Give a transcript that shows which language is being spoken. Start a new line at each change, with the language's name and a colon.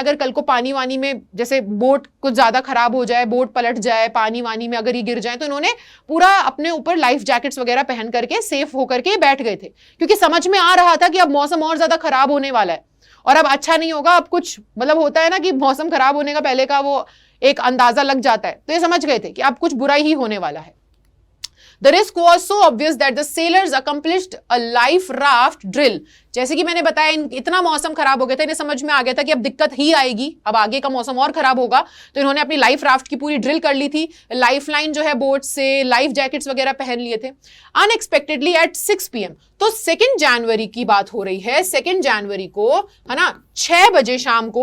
Hindi: अगर कल को पानी वानी में, जैसे बोट कुछ ज्यादा खराब हो जाए, बोट पलट जाए, पानी वानी में अगर ये गिर जाए, तो इन्होंने पूरा अपने ऊपर लाइफ जैकेट्स वगैरह पहन करके सेफ होकर के बैठ गए थे, क्योंकि समझ में आ रहा था कि अब मौसम और ज्यादा खराब होने वाला है और अब अच्छा नहीं होगा। अब कुछ मतलब होता है ना कि मौसम खराब होने का पहले का वो एक अंदाजा लग जाता है। तो ये समझ गए थे कि अब कुछ बुरा ही होने वाला है।
English: The risk was so obvious that the sailors accomplished a life raft drill.
Hindi: जैसे कि मैंने बताया, इतना मौसम खराब हो गया था, इन्हें समझ में आ गया था कि अब दिक्कत ही आएगी, अब आगे का मौसम और खराब होगा। तो इन्होंने अपनी लाइफ राफ्ट की पूरी ड्रिल कर ली थी, लाइफ लाइन जो है बोट से, लाइफ जैकेट्स वगैरह पहन लिए थे।
English: unexpectedly at 6 PM,
Hindi: तो 2 जनवरी की बात हो रही है, 2 जनवरी को, है ना, 6 बजे शाम को।